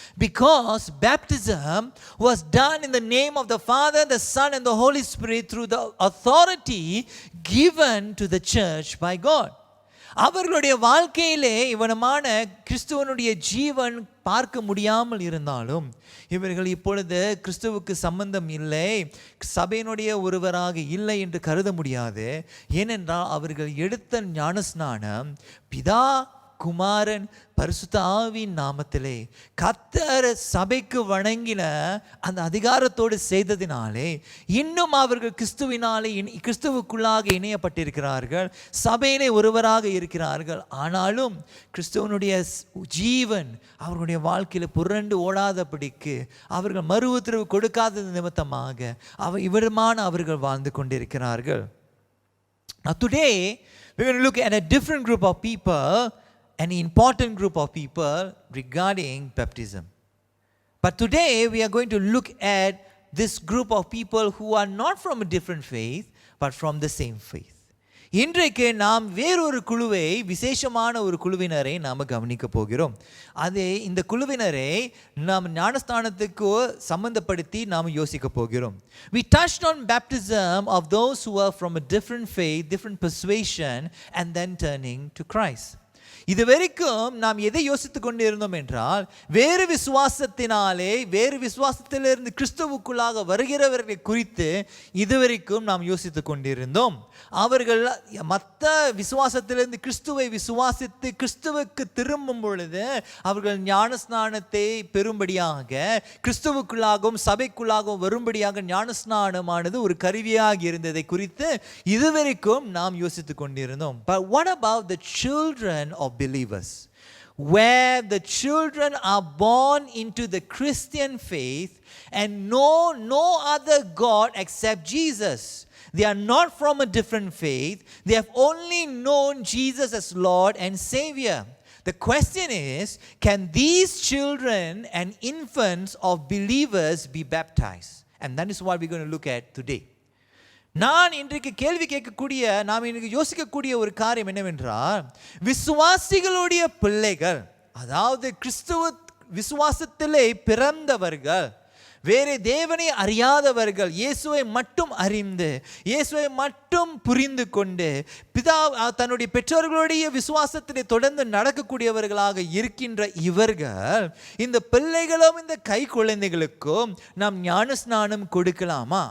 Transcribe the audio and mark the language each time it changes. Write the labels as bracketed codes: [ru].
[en] Because baptism was done in the name of the Father, the Son, and the Holy Spirit through the authority given to the church by God. [ta] அவர்களுடைய வாழ்க்கையிலே இவனமான கிறிஸ்துவனுடைய ஜீவன் பார்க்க முடியாமல் இருந்தாலும், இவர்கள் இப்பொழுது கிறிஸ்துவுக்கு சம்பந்தம் இல்லை, சபையினுடைய ஒருவராக இல்லை என்று கருத முடியாது. ஏனென்றால் அவர்கள் எடுத்த ஞானஸ்நானம் பிதா, குமாரன், பரிசுத்த ஆவியின் நாமத்திலே கர்த்தர் சபைக்கு வணங்கின அந்த அதிகாரத்தோடு செய்ததினாலே இன்னும் அவர்கள் கிறிஸ்துவுக்குள்ளாக இணையப்பட்டிருக்கிறார்கள், சபையிலே ஒருவராக இருக்கிறார்கள். ஆனாலும் கிறிஸ்துவனுடைய ஜீவன் அவர்களுடைய வாழ்க்கையில் புரண்டு ஓடாதபடிக்கு, அவர்கள் மறு உத்தரவு கொடுக்காதது நிமித்தமாக அவர்கள் வாழ்ந்து கொண்டிருக்கிறார்கள். [en] Now today we're going to look at a different group of people, an important group of people regarding baptism. But today we are going to look at this group of people who are not from a different faith but from the same faith. [ta] இன்றைக்கு நாம் வேறொரு குழுவை, விசேஷமான ஒரு குழுவினரை நாம் கவனிக்க போகிறோம். இந்த குழுவினரை நாம் ஞானஸ்தானத்துக்கு சம்பந்தப்படுத்தி நாம் யோசிக்க போகிறோம். [en] We touched on baptism of those who are from a different faith, different persuasion, and then turning to Christ. [ta] இதுவரைக்கும் நாம் எதை யோசித்துக் கொண்டிருந்தோம் என்றால், வேறு விசுவாசத்திலிருந்து கிறிஸ்துவுக்குள்ளாக வருகிறவர்களை குறித்து இதுவரைக்கும் நாம் யோசித்துக் கொண்டிருந்தோம். அவர்கள் மற்ற விசுவாசத்திலிருந்து கிறிஸ்துவை விசுவாசித்து கிறிஸ்துவுக்கு திரும்பும் பொழுது அவர்கள் ஞானஸ்நானத்தை பெறும்படியாக, கிறிஸ்துவுக்குள்ளாகவும் சபைக்குள்ளாகவும் வரும்படியாக ஞானஸ்நானமானது ஒரு கருவியாக இருந்ததை குறித்து இதுவரைக்கும் நாம் யோசித்துக் கொண்டிருந்தோம். [en] But what about the children of believers, where the children are born into the Christian faith and know no other God except Jesus? They are not from a different faith. They have only known Jesus as Lord and Savior. The question is, can these children and infants of believers be baptized? And that is what we're going to look at today. [ta] நான் இன்றைக்கு கேள்வி கேட்கக்கூடிய, நாம் இன்றைக்கு யோசிக்கக்கூடிய ஒரு காரியம் என்னவென்றால், விசுவாசிகளுடைய பிள்ளைகள், அதாவது கிறிஸ்துவ விசுவாசத்திலே பிறந்தவர்கள், வேறு தேவனை அறியாதவர்கள், இயேசுவை மட்டும் அறிந்து இயேசுவை மட்டும் புரிந்து கொண்டு தன்னுடைய பெற்றோர்களுடைய விசுவாசத்திலே தொடர்ந்து நடக்கக்கூடியவர்களாக இருக்கின்ற இவர்கள், இந்த பிள்ளைகளும் இந்த கை குழந்தைகளுக்கும் நாம் ஞானஸ்நானம் கொடுக்கலாமா?